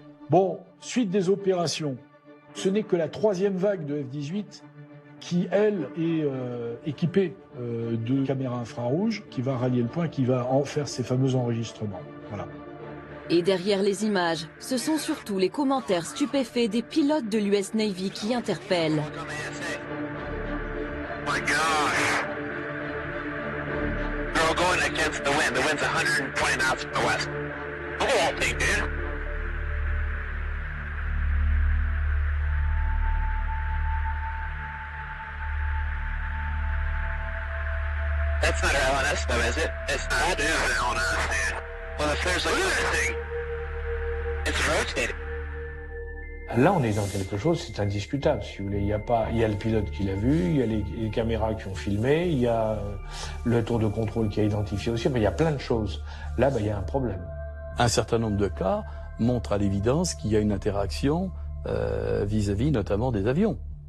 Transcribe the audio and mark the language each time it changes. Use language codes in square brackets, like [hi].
[fr] Bon, suite des opérations, ce n'est que la troisième vague de F-18 qui, elle, est équipée de caméras infrarouges, qui va rallier le point, qui va en faire ces fameux enregistrements. Voilà. Et derrière les images, ce sont surtout les commentaires stupéfaits des pilotes de l'US Navy qui interpellent. [en] Going against the wind. The wind's 120 knots from the west. Look at that thing, dude. That's not our LNS though, is it? It's not. It is an LNS, dude. Well, if there's like a thing, it's rotating. [fr] Là, on est dans quelque chose, c'est indiscutable, si vous voulez. Il y a le pilote qui l'a vu, il y a les caméras qui ont filmé, il y a le tour de contrôle qui a identifié aussi, mais il y a plein de choses. Là, il y a un problème. Un certain nombre de cas montrent à l'évidence qu'il y a une interaction vis-à-vis notamment des avions.